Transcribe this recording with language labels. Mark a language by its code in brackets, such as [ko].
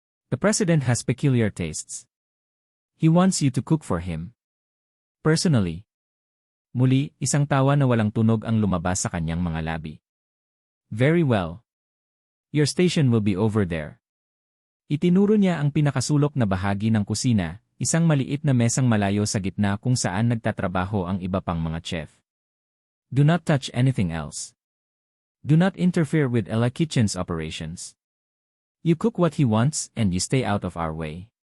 [en] The president has peculiar tastes. He wants you to cook for him. Personally. [tl] Muli, isang tawa na walang tunog ang lumabas sa kanyang mga labi. [en] Very well. Your station will be over there. [tl] Itinuro niya ang pinakasulok na bahagi ng kusina, isang maliit na mesang malayo sa gitna kung saan nagtatrabaho ang iba pang mga chef. [en] Do not touch anything else. Do not interfere with Ella Kitchen's operations. You cook what he wants and you stay out of our way.